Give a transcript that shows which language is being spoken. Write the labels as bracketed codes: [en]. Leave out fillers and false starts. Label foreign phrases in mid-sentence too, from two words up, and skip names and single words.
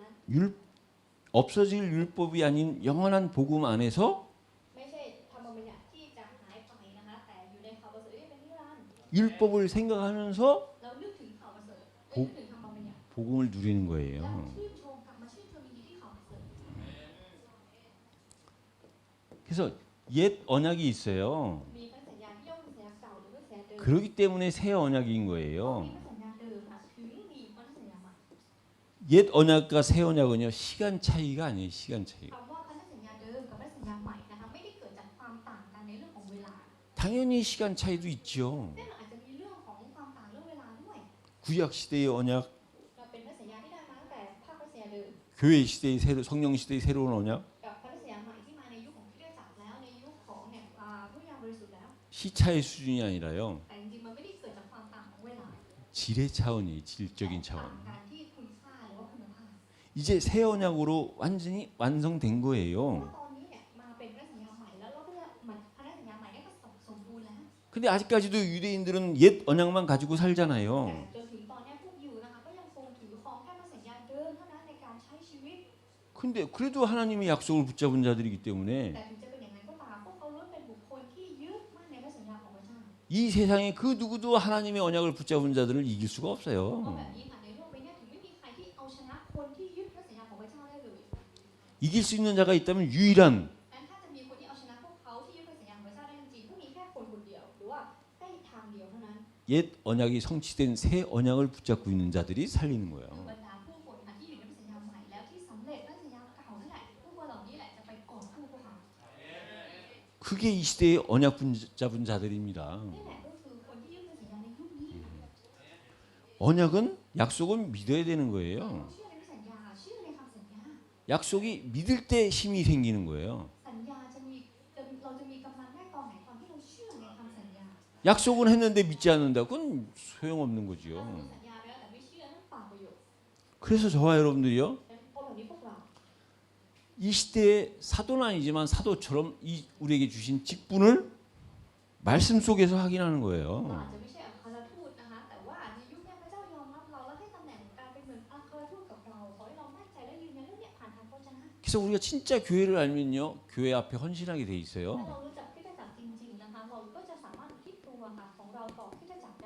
[ko] 없어질 율법이 아닌 영원한 복음 안에서 [th] ไม่ใช่ธรรมบัญญัติที่จะหายไปนะคะแต่อยู่ในข่าวประเสริฐที่เป็นนิรันดร์ [ko] 율법을 생각하면서 [th] เรานึกถึงข่าวประเสริฐนึกถึงธรรมบัญญัติ [ko] 복음을 누리는 แล้ว 거예요. [th] ชื่นชมกลับมาชื่นชมยินดีที่ข่าวประเสริฐ [ko] 그래서 옛 언약이 있어요. [th] มีพระสัญญาที่เรียกว่าพระสัญญาเก่าหรือพระสัญญาเดิม [ko] 그렇기 때문에 새 언약인 มี 거예요. [th] พระสัญญาเดิมค่ะถึงมีพระสัญญาใหม่ [ko] 옛 언약과 새 언약은요 시간 차이가 아니에요. 시간 차이. [th] คำว่าพระสัญญาเดิมกับพระสัญญาใหม่นะคะไม่ได้เกิดจากความต่างกันในเรื่องของเวลา [ko] 당연히 시간 차이도 있죠. [th] แน่นอนอาจจะมีเรื่องของความต่างเรื่องเวลาด้วย [ko] 구약 시대의 언약, [th] เราเป็นพระสัญญาที่ได้มาตั้งแต่ภาคพระสัญญาเดิม [ko] 교회 시대의 성령 시대의 새로운 언약, [th] กับพระสัญญาใหม่ที่มาในยุคของคริสตจักรแล้วในยุคของเนี่ยพระวิญญาณบริสุทธิ์แล้ว [ko] 시차의 수준이 아니라요. [th] แต่จริงๆมันไม่ได้เกิดจากความต่างของเวลา [ko] 질의 차원이에요. 질적인 ต่าง 차원. [th] กันที่คุณค่าหรือว่าคุณภาพ [ko] 이제 새 언약으로 완전히 완성된 เพราะ 거예요. [th] ตอนนี้เนี่ยมาเป็นพระสัญญาใหม่แล้วเราก็จะมันพระสัญญาใหม่ได้ก็สมบูรณ์แล้ว [ko] 근데 아직까지도 유대인들은 옛 언약만 가지고 แต่ 살잖아요. [th] จนถึงตอนเนี้ยพวกยิวนะคะก็ยังคงถือครองแค่พระสัญญาเดิมเท่านั้นในการใช้ชีวิต [ko] 근데 그래도 하나님의 약속을 붙잡은 자들이기 때문에 [th] แต่ถึงจะเป็นอย่างนั้นก็ตามพวกเขาล้วนเป็นบุคคลที่ยึดมั่นในพระสัญญาของพระเจ้า [ko] 이 세상에 그 누구도 하나님의 언약을 붙잡은 자들을 이길 수가 เพราะ 없어요. [th] แบบนี้ค่ะในโลกใบนี้ถึงไม่มีใครที่เอาชนะคนที่ยึดพระสัญญาของพระเจ้าได้เลย [ko] 이길 수 있는 자가 있다면 유일한 [th] งั้นถ้าจะมีคนที่เอาชนะพวกเขาที่ยึดพระสัญญาของพระเจ้าได้จริงๆก็มีแค่คนคนเดียวหรือว่าแค่ทางเดียวเท่านั้น [ko] 옛 언약이 성취된 새 언약을 붙잡고 있는 자들이 살리는 คื 거예요. [th] อบรรดาผู้คนค่ะที่อยู่ในพระสัญญาใหม่แล้วที่สำเร็จพระสัญญาเก่านั่นแหละพวกเหล่านี้แหละจะไปกอบกู้พวกเขา [ko] 그게 이 시대의 언약 붙잡은 자들입니다. [th] นี่แหละก็คือคนที่ยึดพระสัญญาในยุคนี้ [ko] 언약은 약속은 믿어야 되는 เรา 거예요. [th] เชื่อในพระสัญญาเชื่อในคำสัญญา [ko] 약속이 믿을 때 힘이 생기는 거예요. [th] สัญญาเราจะมีกำลังได้ตอนไหนตอนที่เราเชื่อในคำสัญญา [ko] 약속은 했는데 믿지 않는다. 그건 소용없는 เรา 거죠. [th] สัญญาไปแล้วแต่ไม่เชื่อนั่นเปล่าประโยชน์ [ko] 그래서 저와 여러분들이요. [th] เพราะแบบนี้พวกเรา [ko] 이 시대의 사도는 아니지만 사도처럼 우리에게 주신 직분을 말씀 속에서 확인하는 ก็ 거예요. [th] อาจจะไม่ใช่อัครทูตนะคะแต่ว่าในยุคนี้พระเจ้ายอมรับเราและให้ตำแหน่งการเป็นเหมือนอัครทูตกับเราขอให้เรามั่นใจและยืนยันเรื่องนี้ผ่านทางพระวจนะ [ko] 그래서 우리가 진짜 교회를 알면요, 교회 앞에 헌신하게 돼 ถ้า 있어요. [th] เรารู้จักคริสตจักรจริงๆนะคะเราก็จะสามารถอุทิศตัวค่ะของเราต่อคริสตจักรได้